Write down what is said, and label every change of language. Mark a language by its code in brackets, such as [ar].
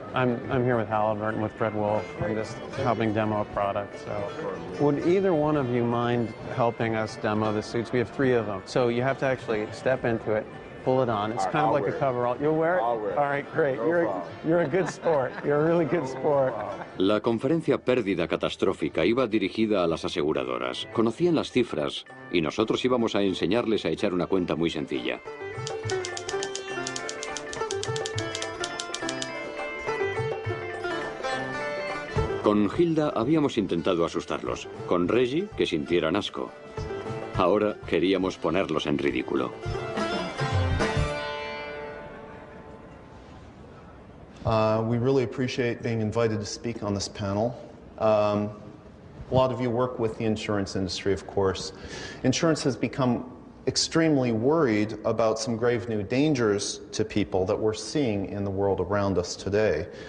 [en] I'm here with Halliburton, with Fred Wolf. I'm just helping demo a product. So, would either one of you mind helping us demo the suits? We have 3 of them. So you have to actually step into it, pull it on. It's kind of like a coverall. You'll wear it? I'll wear it. All right, great. You're a good sport. You're a really good sport. [es] La conferencia Pérdida Catastrófica iba dirigida a las aseguradoras. Conocían las cifras y nosotros íbamos a enseñarles a echar una cuenta muy sencilla. Con Hilda habíamos intentado asustarlos. Con Reggie, que sintieran asco. Ahora queríamos ponerlos en ridículo. [en] We really appreciate being invited to speak on this panel. A lot of you work with the insurance industry, of course. Insurance has become extremely worried about some grave new dangers to people that we're seeing in the world around us today.